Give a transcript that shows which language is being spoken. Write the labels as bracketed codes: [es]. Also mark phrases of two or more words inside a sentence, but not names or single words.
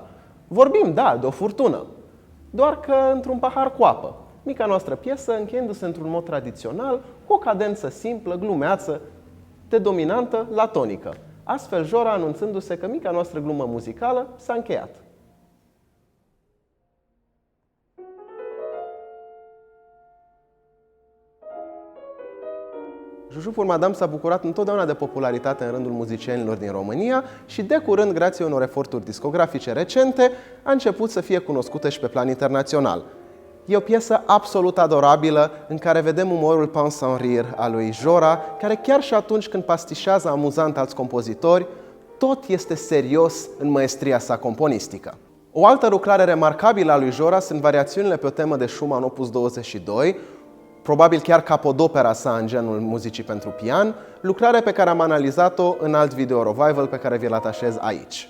[ro] Vorbim, da, de o furtună, doar că într-un pahar cu apă. Mica noastră piesă încheiindu-se într-un mod tradițional, cu o cadență simplă, glumeață, de dominantă la tonică. Astfel, Jora anunțându-se că mica noastră glumă muzicală s-a încheiat. Juju pour Madame s-a bucurat întotdeauna de popularitate în rândul muzicienilor din România și de curând, grație unor eforturi discografice recente, a început să fie cunoscută și pe plan internațional. E o piesă absolut adorabilă în care vedem umorul [fr] pince sans rire [ro] al lui Jora, care chiar și atunci când pastișează amuzant alți compozitori, tot este serios în maestria sa componistică. O altă lucrare remarcabilă a lui Jora sunt variațiunile pe o temă de Schumann opus 22, probabil chiar capodopera sa în genul muzicii pentru pian, lucrare pe care am analizat-o în alt video revival pe care vi-l atașez aici.